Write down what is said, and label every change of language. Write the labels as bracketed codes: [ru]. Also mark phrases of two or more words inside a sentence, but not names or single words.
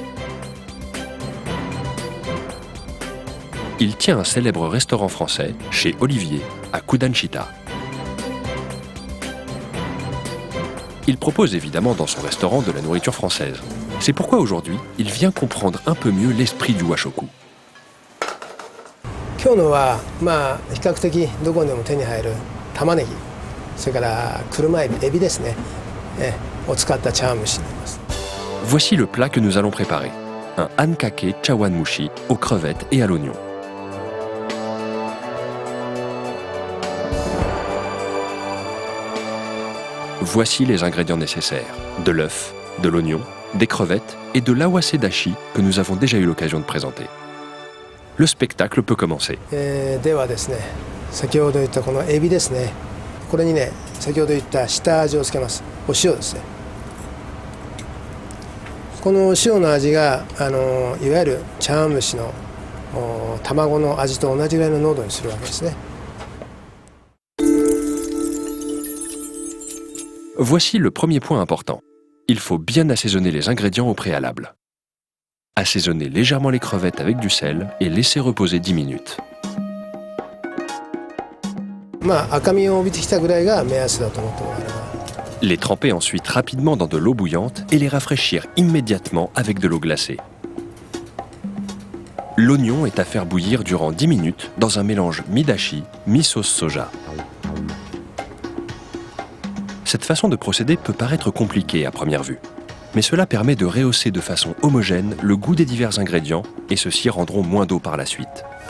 [fr] Il tient un célèbre restaurant français chez Olivier à Kudanshita. Il propose évidemment dans son restaurant de la nourriture française. C'est pourquoi aujourd'hui, il vient comprendre un peu mieux l'esprit du washoku. [ja] 今日のは比較的どこでも手に入る玉ねぎ、それから車エビ、エビですね、を使った茶碗蒸しになります。 [fr] Voici le plat que nous allons préparer. Un [ja] あんかけ茶碗蒸し [fr] aux crevettes et à l'oignon. Voici les ingrédients nécessaires. De l'œuf, de l'oignon, des crevettes et de l' [ja] 合わせ出汁 [fr] que nous avons déjà eu l'occasion de présenter. Le spectacle peut commencer. [ja] ではですね、先ほど言ったこのエビですね、これにね、先ほど言った下味をつけます。お塩ですね。この塩の味がいわゆる茶碗蒸しの卵の味と同じぐらいの濃度にするわけですね。 [fr] Voici le premier point important. Il faut bien assaisonner les ingrédients au préalable. Assaisonner légèrement les crevettes avec du sel et laisser reposer 10 minutes. [ja] 赤みを帯びてきたぐらいが目安だと思ってもらえれば。 [fr] Les tremper ensuite rapidement dans de l'eau bouillante et les rafraîchir immédiatement avec de l'eau glacée. L'oignon est à faire bouillir durant 10 minutes dans un mélange mi-dashi, mi-sauce soja. Cette façon de procéder peut paraître compliquée à première vue, mais cela permet de rehausser de façon homogène le goût des divers ingrédients et ceux-ci rendront moins d'eau par la suite.